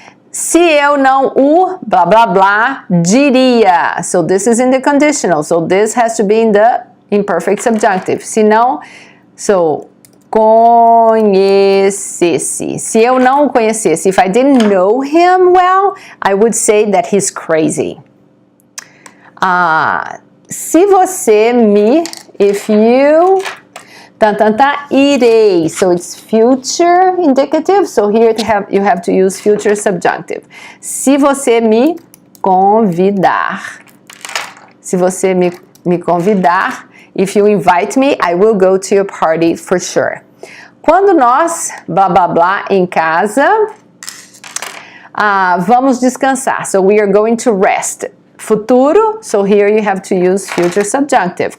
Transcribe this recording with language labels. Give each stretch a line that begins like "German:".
Portuguese: Se eu não o blá blá blá diria.
English: So this is in the conditional. So this has to be in the imperfect subjunctive.
Portuguese: Se não, so conhecesse. Se eu não o conhecesse,
English: if I didn't know him well, I would say that he's crazy.
Portuguese: Se você me,
English: if you,
Portuguese: irei.
English: So it's future indicative. So here you have to use future subjunctive.
Portuguese: Se você me convidar. Se você me convidar,
English: if you invite me, I will go to your party for sure.
Portuguese: Quando nós, blá blá blá, em casa, vamos descansar.
English: So we are going to rest. Futuro, so here you have to use future subjunctive.